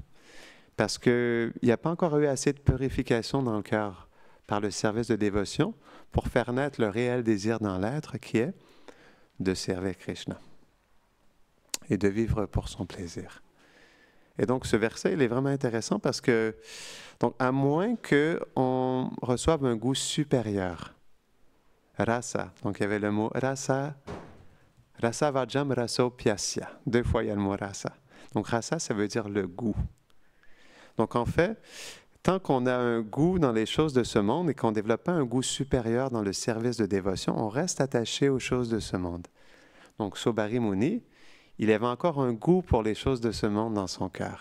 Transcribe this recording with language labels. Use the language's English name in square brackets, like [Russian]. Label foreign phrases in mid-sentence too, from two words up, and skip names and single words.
[French] Parce qu'il n'y a pas encore eu assez de purification dans le cœur par le service de dévotion pour faire naître le réel désir dans l'être qui est de servir Krishna et de vivre pour son plaisir. Et donc, ce verset, il est vraiment intéressant parce que, donc, à moins qu'on reçoive un goût supérieur, rasa, donc il y avait le mot rasa, [Sanskrit] रस वर्जं रसो प्यस्य. [French] 2 fois, il y a le mot rasa. Donc, rasa, ça veut dire le goût. Donc, en fait, tant qu'on a un goût dans les choses de ce monde et qu'on ne développe pas un goût supérieur dans le service de dévotion, on reste attaché aux choses de ce monde. Donc, Saubhari Muni, il avait encore un goût pour les choses de ce monde dans son cœur.